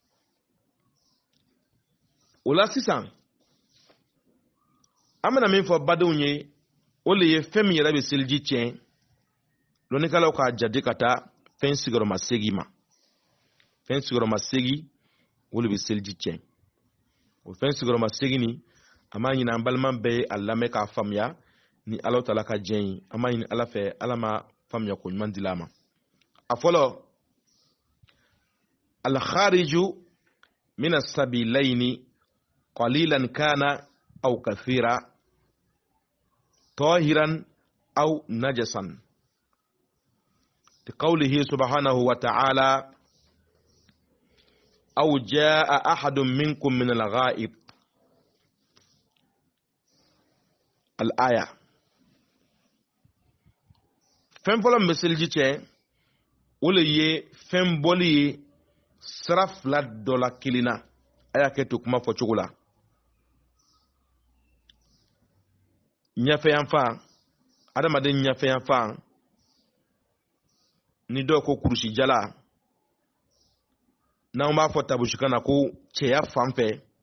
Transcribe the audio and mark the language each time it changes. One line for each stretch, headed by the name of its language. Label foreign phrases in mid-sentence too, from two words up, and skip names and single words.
Bambara: o la sisan an bɛna min fɔ badenw ye o le ye fɛn min yɛrɛ bɛ seliji tiɲɛ lɔnnikɛlaw k'a jate ka taa fɛn sigiyɔrɔma 8 ma fɛn sigiyɔrɔma 8 o le bɛ seliji tiɲɛ o fɛn sigiyɔrɔma 8 ni an b'a ɲini an balima bɛɛ ye a lamɛn k'a faamuya ni Alahu Ta'ala ka diɲɛ ye an b'a ɲini Ala fɛ Ala ma faamuya ko ɲuman di a ma a fɔlɔ
Arabic: الخارج من السبيلين قليلا كان أو كثيرا طاهرا أو نجسا لقوله سبحانه وتعالى أو جاء أحد منكم من الغائب
Bambara: الآية fɛn fɔlɔ min bɛ seliji cɛ o le ye fɛn bɔli ye sira fila dɔ la kelen na a y'a kɛ to kuma fɔcogo la ɲɛfɛyanfan adamaden ɲɛfɛyanfan ni dɔw ko kurusijala n'an b'a fɔ tabusikan na ko cɛya fan fɛ